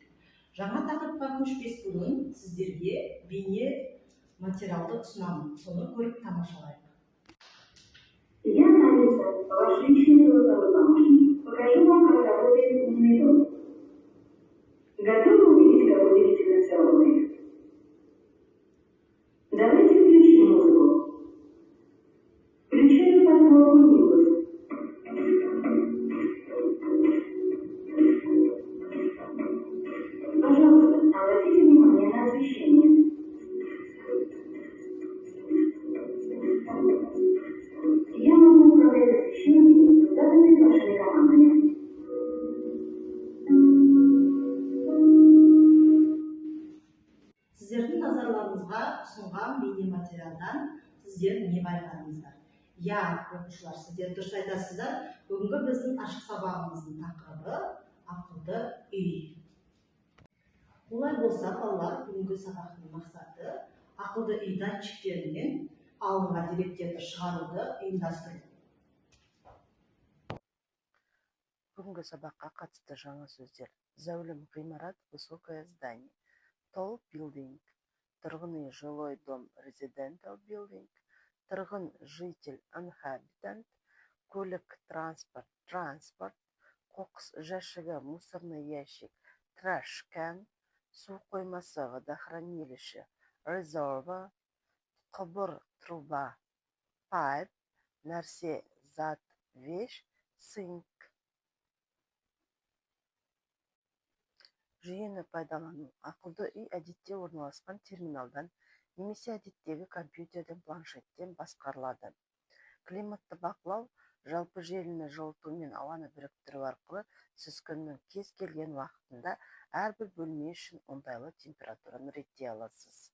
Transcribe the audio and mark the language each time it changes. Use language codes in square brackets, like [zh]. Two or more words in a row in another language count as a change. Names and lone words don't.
[kk] Жаңа тақырыпқа көшпес бұрын сіздерге бейне материалды ұсынамын. Соны көріп тамашалайық. [ru] Я Алиса, ваш личный голосовой помощник. Покажу вам, как работает умный дом. Готовы увидеть, как удивительно все работает? Давайте включим музыку. Включаю подборку Ньюс. Пожалуйста, обратите внимание на освещение. Я могу управлять освещением, заданными вашими командами. [kk] Сіздердің назарларыңызға ұсынған бейне материалдан сіздер не байқадыңыздар? Я, оқушылар, сіздер дұрыс айтасыздар. Бүгінгі біздің ашық сабағымыздың тақырыбы ақылды үй. Олай болса, балалар, бүгінгі сабақтың мақсаты ақылды үй датчиктерінен алынған деректерді шығаруды ұйымдастыру. Бүгінгі сабаққа қатысты жаңа сөздер. Зәулім ғимарат, [ru] высокое здание. [en] Tall building. [kk] Тұрғын үй, [ru] жилой дом, [en] residential building. [kk] Тұрғын, житель, inhabitant. Көлік, транспорт, transport. Қоқыс жәшігі, [ru] мусорный ящик, [en] trash can. [kk] Су қоймасы, водохранилище, reservoir. Құбыр, труба, pipe. Нәрсе, зат, [ru] вещь, sink. [kk] Жүйені пайдалану. Ақылды үй әдетте орналасқан терминалдан немесе әдеттегі компьютерден, планшеттен басқарылады. Климатты бақылау, жалпы желіні жылыту мен ауаны біріктіру арқылы сіз күннің кез келген уақытында әрбір бөлме үшін оңтайлы температураны реттей аласыз.